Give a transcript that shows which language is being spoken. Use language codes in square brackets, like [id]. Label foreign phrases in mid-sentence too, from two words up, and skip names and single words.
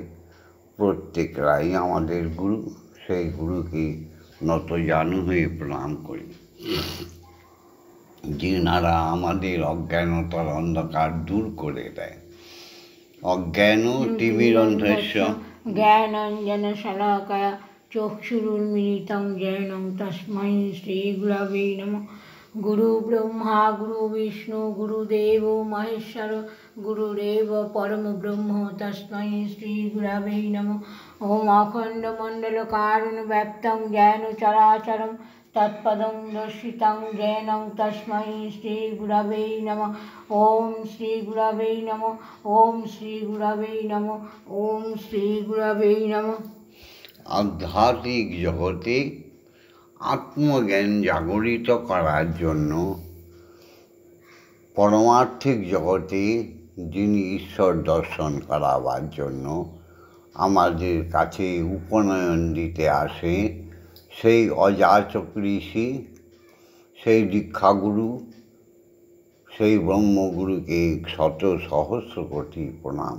[bn] প্রত্যেকরাই আমাদের গুরু, সেই গুরুকে নত জানু হয়ে প্রণাম করি। যিনারা আমাদের অজ্ঞানতার অন্ধকার দূর করে দেয়। [sa] অজ্ঞান তিমিরন্ধস্য জ্ঞানাঞ্জনশলাকয়া চক্ষুरुन्मीलितं येन तस्मै श्रीगुरवे नमः। गुरुब्रह्मा गुरुविष्णु गुरुदेवो महेश्वर गुरुरेव परमब्रह्म तस्मै श्रीगुरवे नमः। ॐ अखण्डमण्डलकारुण्यव्याप्तं येन चराचरं तत्पदं दर्शितं येन तस्मै श्रीगुरवे नमः। ॐ श्रीगुरवे नमः। ॐ श्रीगुरवे नमः। ॐ श्रीगुरवे नमः। [bn] আধ্যাত্মিক জগতে আত্মজ্ঞান জাগরিত করার জন্য, পরমার্থিক জগতে যিনি ঈশ্বর দর্শন করাবার জন্য আমাদের কাছে উপনয়ন দিতে আসে, সেই অযাচক ঋষি, সেই দীক্ষাগুরু, সেই ব্রহ্মগুরুকে শত সহস্র কোটি প্রণাম।